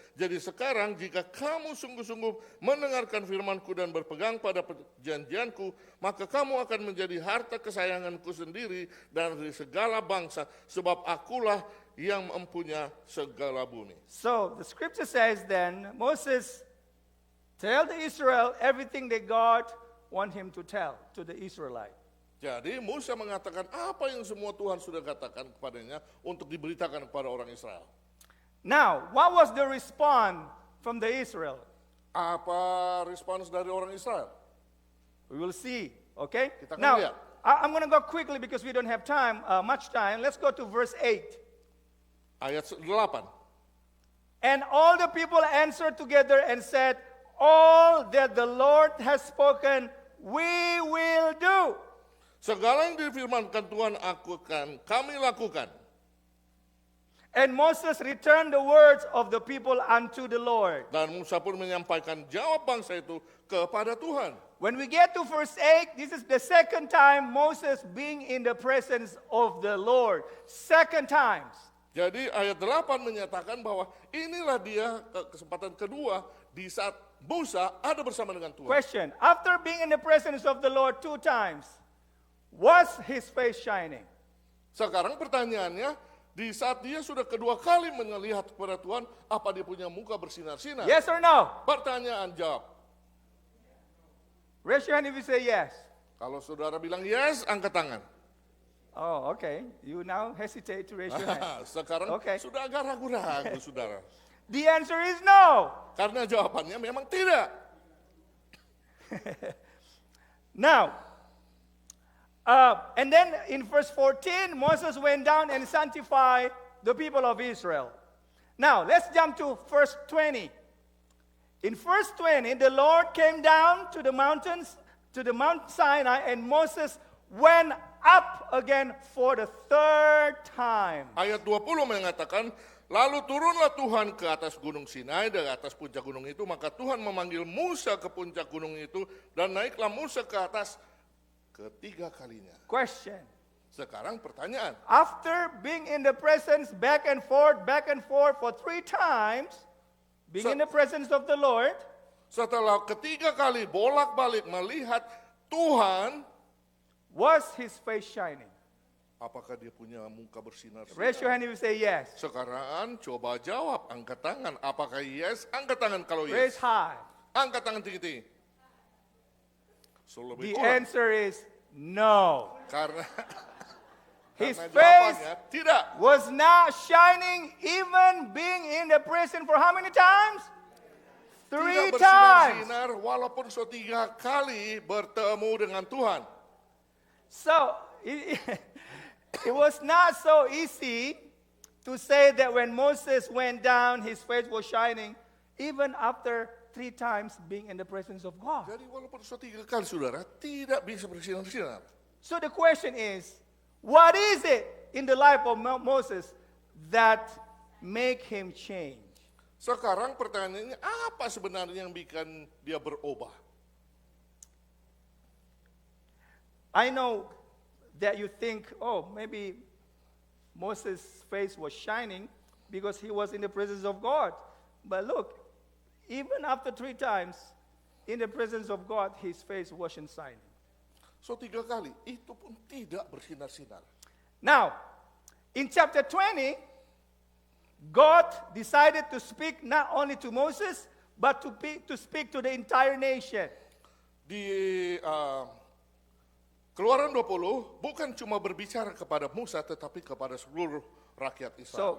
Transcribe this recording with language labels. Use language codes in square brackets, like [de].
[id] Jadi sekarang jika kamu sungguh-sungguh mendengarkan firmanku dan berpegang pada perjanjianku, maka kamu akan menjadi harta kesayanganku sendiri dan dari segala bangsa, sebab akulah yang mempunyai segala bumi. [en] So the scripture says then, Moses tell the Israel everything that God want him to tell to the Israelite. [id] Jadi Musa mengatakan apa yang semua Tuhan sudah katakan kepadanya untuk diberitakan kepada orang Israel. [en] Now, what was the response from the Israel? [id] Apa respons dari orang Israel? [en] We will see, okay? [id] Kita akan [en] Now, [id] lihat. [en] I'm going to go quickly because we don't have much time. Let's go to verse 8. [id] Ayat 8. [en] And all the people answered together and said, All that the Lord has spoken, we will do. [id] Segala yang difirmankan Tuhan kami lakukan. [en] And Moses returned the words of the people unto the Lord. [id] Dan Musa pun menyampaikan jawab bangsa itu kepada Tuhan. [en] When we get to verse 8, this is the second time Moses being in the presence of the Lord. Second times. [id] Jadi ayat 8 menyatakan bahwa inilah dia kesempatan kedua di saat Musa ada bersama dengan Tuhan. [en] Question, after being in the presence of the Lord 2 times, was his face shining? [id] Sekarang pertanyaannya, Di saat dia sudah kedua kali melihat kepada Tuhan, apa dia punya muka bersinar-sinar? [en] Yes or no? [id] Pertanyaan jawab. [en] Raise your hand if you say yes. [id] Kalau saudara bilang yes, angkat tangan. [en] Oh, okay. You now hesitate to raise your hand. [id] Sekarang [en] Okay. [id] sudah agak ragu-ragu, saudara. [en] The answer is no. [id] Karena jawabannya memang tidak. [en] Now, and then in verse 14, Moses went down and sanctified the people of Israel. Now, let's jump to verse 20. In verse 20, the Lord came down to the mountains, to the Mount Sinai, and Moses went up again for the third time. [id] Ayat 20 mengatakan, lalu turunlah Tuhan ke atas gunung Sinai, dari atas puncak gunung itu, maka Tuhan memanggil Musa ke puncak gunung itu, dan naiklah Musa ke atas ketiga kalinya. [en] Question. [id] Sekarang pertanyaan, [en] After being in the presence back and forth for 3 times, being in the presence of the Lord, [id] setelah ketiga kali bolak-balik melihat Tuhan, [en] was his face shining? [id] apakah dia punya muka bersinar-sinar? [en] Raise your hand if you say yes. [id] Sekarang coba jawab, angkat tangan. Apakah yes? Angkat tangan kalau [en] Raise high. [id] Angkat tangan tinggi-tinggi. So, lebih [en] The [id] kurang. [en] answer is no. [id] Karena, [en] His [id] karena [en] face [id] jawabannya tidak. [en] was not shining even being in the presence for how many times? 3 times. [id] bersinar-sinar walaupun 3 kali bertemu dengan Tuhan. [en] So, it was not so easy to say that when Moses went down, his face was shining, even after 3 times being in the presence of God. [id] Jadi walaupun 3 kali saudara tidak bisa bersinar-sinar. [en] So the question is, what is it in the life of Moses that make him change? [id] Sekarang pertanyaannya apa sebenarnya yang bikin dia berubah? [en] I know that you think, oh, maybe Moses' face was shining because he was in the presence of God. But look, even after 3 times in the presence of God, his face wasn't shining. [id] So 3 kali, itu pun tidak bersinar-sinar. [en] Now, in chapter 20, God decided to speak not only to Moses, but to speak to the entire nation. [id] Di Keluaran 20 bukan cuma berbicara kepada Musa tetapi kepada seluruh rakyat Israel.